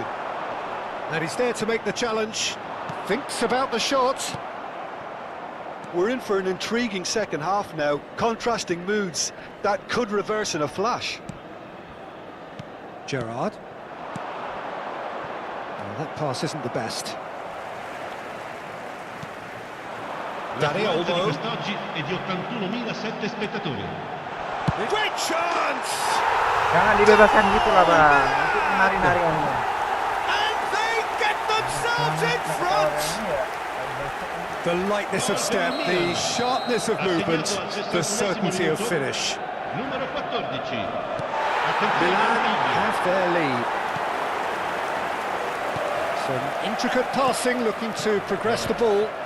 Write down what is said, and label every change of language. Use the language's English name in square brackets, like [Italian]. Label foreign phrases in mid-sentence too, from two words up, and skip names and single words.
[English] And he's there to make the challenge. Thinks about the shot. We're in for an intriguing second half now. Contrasting moods. That could reverse in a flash. Gerrard. Well, that pass isn't the best. Dani [Italian] L'affluenza di [English] Olmo. [Italian] quest'oggi è di 81.007 spettatori. [English] Great chance! [Indonesian] Jangan dibebaskan gitu lah bang. Nanti nari-nari kan. [English] And they get themselves in front! The lightness of step, the sharpness of movement, the certainty of finish. [Italian] Numero 14. [English] Milan have their lead. Some intricate passing, looking to progress the ball.